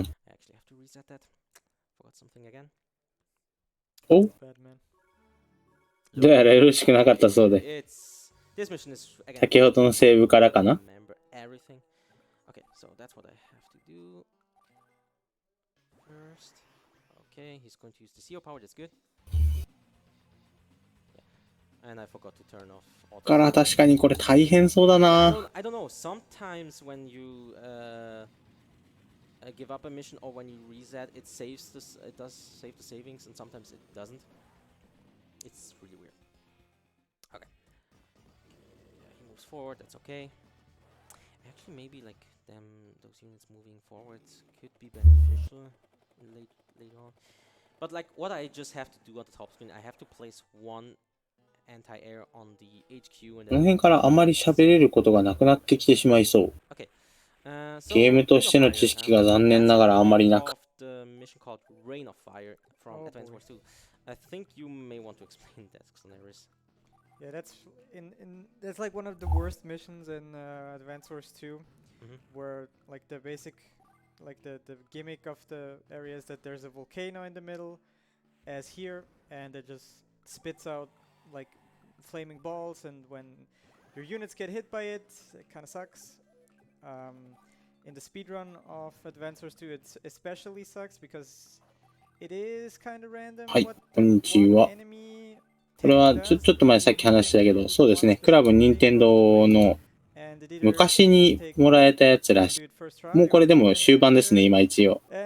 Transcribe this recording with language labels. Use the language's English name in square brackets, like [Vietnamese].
[English] I actually have to reset that. Forgot something again. お Bad man. [Japanese] どうやらよろしくなかったそうで。 [English] This mission is again. [Japanese] 先ほどのセーブからかな。 [English] Remember everything. Okay, so that's what I have to do. First. Okay, he's going to use the CO power, that's good. Yeah. And I forgot to turn off auto. [Japanese] から確かにこれ大変そうだな。 [English] I don't know. Sometimes when you give up a mission or when you reset, it saves this. It does save the savings, and sometimes it doesn't. It's really weird. Okay. Yeah, he moves forward. That's okay. Actually, maybe like those units moving forward could be beneficial later on. But like what I just have to do on the top screen, I have to place one anti-air on the HQ and [Japanese] この辺からあまり喋れることがなくなってきてしまいそう。 [English] Okay. [Japanese] ゲームとしての知識が残念ながらあまりなく。 [English] The mission called Rain of Fire from Advance Wars 2. I think you may want to explain that, Xanaris. Yeah, that's like one of the worst missions in Advance Wars 2, where like the basic, like the gimmick of the area is that there's a volcano in the middle, as here, and it just spits out like flaming balls, and when your units get hit by it, it kind of sucks. In the speedrun of Advance Wars 2, it especially sucks because it is kind of random. [Japanese] はい、こんにちは。これはちょっと前さっき話したけど、そうですね、クラブ任天堂の昔にもらえたやつらしい。もうこれでも終盤ですね、今一応。